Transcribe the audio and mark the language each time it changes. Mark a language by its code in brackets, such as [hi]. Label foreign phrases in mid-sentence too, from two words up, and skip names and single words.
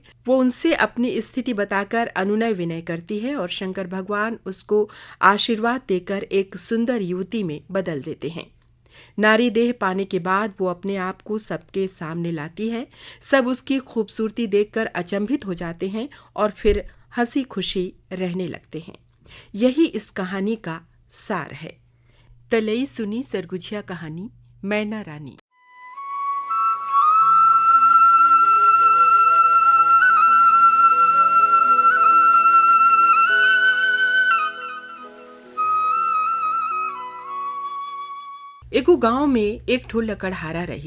[hi] वो उनसे अपनी स्थिति बताकर अनुनय विनय करती है और शंकर भगवान उसको आशीर्वाद देकर एक सुंदर युवती में बदल देते हैं। नारी देह पाने के बाद वो अपने आप को सबके सामने लाती है। सब उसकी खूबसूरती देखकर अचंभित हो जाते हैं और फिर हंसी खुशी रहने लगते हैं। यही इस कहानी का सार है। [sgj] तलई सुनी सरगुजिया कहानी मैना रानी। एगो गांव में एक ठो लकड़हारा रहिस।